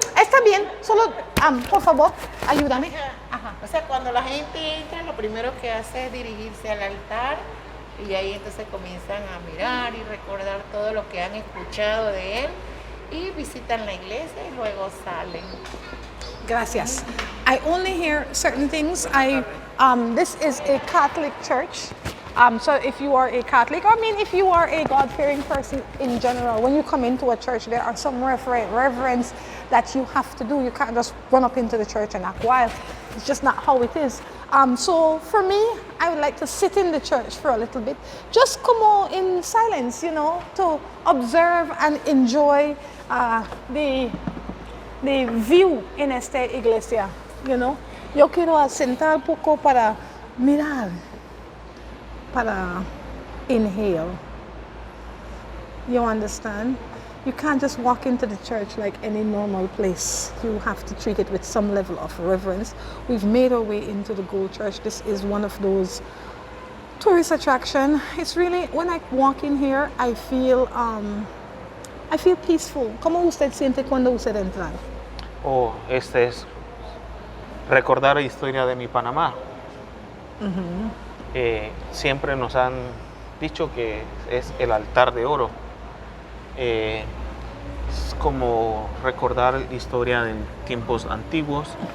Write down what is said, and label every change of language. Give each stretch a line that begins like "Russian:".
Spanish: Está bien, solo, por favor, ayúdame. Ajá. O sea, cuando la gente entra, lo primero que hace es dirigirse al altar y ahí entonces comienzan a mirar y recordar todo lo que han escuchado de él y visitan la iglesia y luego salen. Gracias.
English: I only hear certain things. This is a Catholic church. So if you are a Catholic, or I mean if you are a God-fearing person in general, when you come into a church, there are some reverence that you have to do. You can't just run up into the church and act wild. It's just not how it is. So for me, I would like to sit in the church for a little bit. Just come on in silence, you know, to observe and enjoy the view
Spanish: en esta iglesia,
English: you know.
Spanish: Yo quiero sentar poco para mirar, para inhale.
English: You understand? You can't just walk into the church like any normal place. You have to treat it with some level of reverence. We've made our way into the Gold Church. This is one of those tourist attractions. It's really, when I walk in here, I feel peaceful.
Spanish: ¿Cómo usted siente cuando usted entra? Oh, este es recordar la historia de mi Panamá. Siempre nos han dicho que es el altar de oro. Es como recordar la historia de tiempos antiguos.